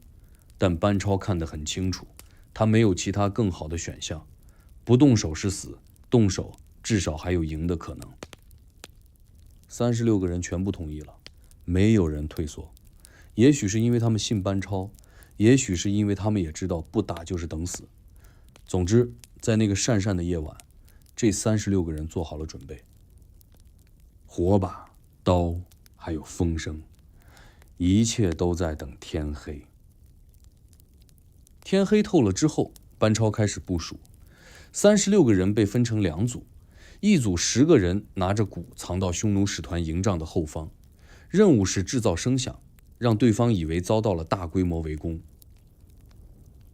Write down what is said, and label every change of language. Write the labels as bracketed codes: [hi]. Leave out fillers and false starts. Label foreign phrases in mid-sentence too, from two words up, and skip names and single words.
[zh] 但班超看得很清楚，他沒有其他更好的選項，不動手是死，動手至少還有贏的可能。36個人全部同意了，沒有人退縮。也許是因為他們信班超，也許是因為他們也知道不打就是等死。總之，在那個鄯善的夜晚，這36 個人做好了準備，火把、刀還有風聲，一切都在等天黑。天黑透了之後，班超開始部署。36個人被分成2組，一組10個人拿着鼓藏到匈奴使团營帳的後方，任務是制造聲響，讓對方以為遭到了大規模圍攻。